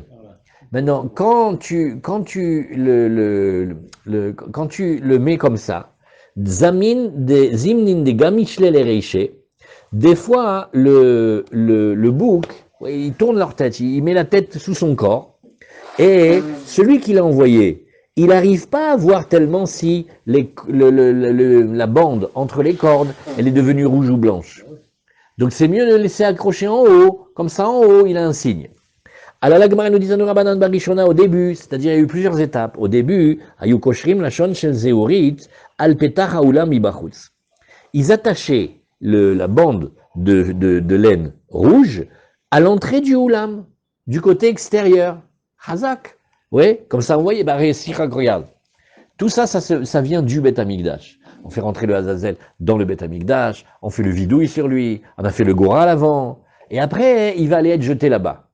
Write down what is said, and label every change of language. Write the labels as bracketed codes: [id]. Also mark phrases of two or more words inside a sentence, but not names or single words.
[fr] Maintenant, quand tu le mets comme ça, [arc] זימנין דכמיש ליה לרישיה, [fr] des fois le bouc, il tourne leur tête, il met la tête sous son corps, et celui qui l'a envoyé, il n'arrive pas à voir tellement si la bande entre les cordes, elle est devenue rouge ou blanche. Donc c'est mieux de le laisser accrocher en haut, comme ça en haut, il a un signe. Alors la Gemara nous dit [he] רבנן בראשונה [fr] au début, c'est-à-dire il y a eu plusieurs étapes. Au début, [he] היו קושרים לשון של זהורית על פתח האולם מבחוץ. [fr] Ils attachaient la bande de laine rouge à l'entrée du Oulam, du côté extérieur. Hazak. Oui, comme ça, vous voyez, regarde. Tout ça, ça vient du Beth Amikdash. On fait rentrer le Azazel dans le Beth Amikdash, on fait le vidouille sur lui, on a fait le Gora à l'avant, et après, il va aller être jeté là-bas.